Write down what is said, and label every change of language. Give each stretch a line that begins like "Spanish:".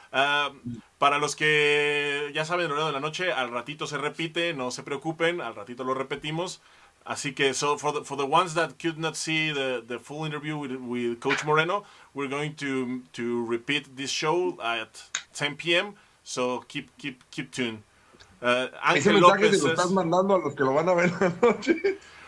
Spanish: Para los que ya saben el horario de la noche, al ratito se repite, no se preocupen, al ratito lo repetimos. Así que,
English: so for the ones that could not see the full interview with Coach Moreno, we're going to repeat this show at 10 p.m. So keep tuned.
Spanish: Ese Ángel López se lo estás
English: says,
Spanish: mandando a los que lo van a ver en la noche.